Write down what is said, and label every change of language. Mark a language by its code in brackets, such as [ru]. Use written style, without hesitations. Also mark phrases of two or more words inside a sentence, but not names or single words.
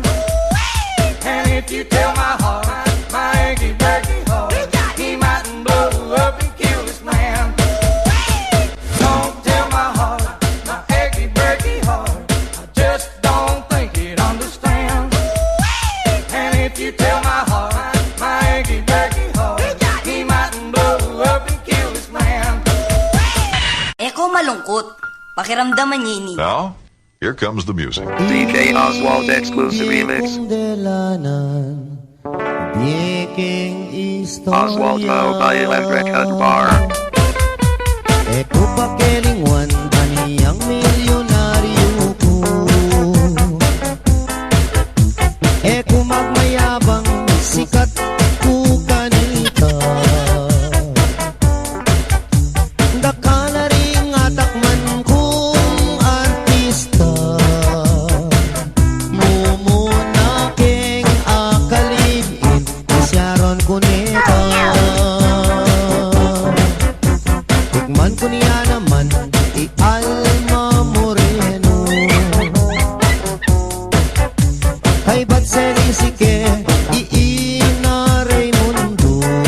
[en] And if you tell my heart, my achy breaky heart, he mightn't blow up and kill this man. Don't tell my heart, my achy breaky heart. I just don't think it understands. And if you tell my heart, my achy breaky heart, he mightn't blow up and kill this man. [pam] Eko malungkot. Pakiramdaman niya ini. [en] Now, here comes the music. DJ Oswald Exclusive Remix. Oswald Mo by Electric Hut Bar. [pam] Eko pakelingwan kaniyang milyonaryo ko. Eko magmayabang sikat ko kanita. Daka na ring atakman kong artista. Mumuna keng akalibin isyaron ko neta. Tikman ko niya naman i-alma moreno. Kay ba't serisike iina Raymundo.